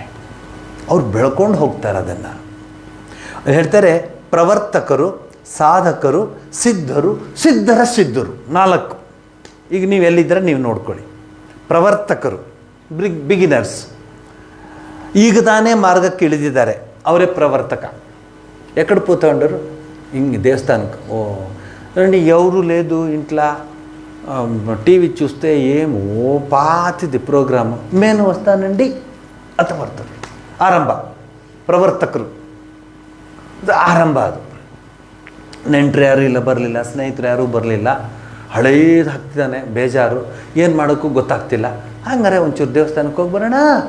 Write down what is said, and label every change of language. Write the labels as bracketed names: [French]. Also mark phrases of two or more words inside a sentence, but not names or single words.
[Kannada] ಅವ್ರು ಬೆಳ್ಕೊಂಡು ಹೋಗ್ತಾರೆ ಅದನ್ನು. ಹೇಳ್ತಾರೆ, ಪ್ರವರ್ತಕರು, ಸಾಧಕರು, ಸಿದ್ಧರು, ಸಿದ್ಧರ ಸಿದ್ಧರು 4. ಈಗ ನೀವು ಎಲ್ಲಿದ್ದರೆ ನೀವು ನೋಡ್ಕೊಳ್ಳಿ. ಪ್ರವರ್ತಕರು ಬಿಗಿನರ್ಸ್, ಈಗ ತಾನೇ ಮಾರ್ಗಕ್ಕೆ ಇಳಿದಿದ್ದಾರೆ, ಅವರೇ ప్రవర్తక. [Telugu] ఎక్కడ పోతా ఉంటారు? దేవస్థానకు. ఓ రండి, ఎవరు లేదు ఇంట్లో, టీవీ చూస్తే ఏమో పాతిది ప్రోగ్రాము, నేను వస్తానండి [Kannada] ಅಂತ ಬರ್ತಾರೆ. ಆರಂಭ ಪ್ರವರ್ತಕರು, ಆರಂಭ. ಅದು ನೆಂಟರು ಯಾರು ಇಲ್ಲ, ಬರಲಿಲ್ಲ, ಸ್ನೇಹಿತರು ಯಾರೂ ಬರಲಿಲ್ಲ, ಹಳೇದು ಹಾಕ್ತಿದ್ದಾನೆ, ಬೇಜಾರು, ಏನು ಮಾಡೋಕ್ಕೂ ಗೊತ್ತಾಗ್ತಿಲ್ಲ, ಹಂಗಾರೆ ಒಂಚೂರು ದೇವಸ್ಥಾನಕ್ಕೆ ಹೋಗಿ ಬರೋಣ.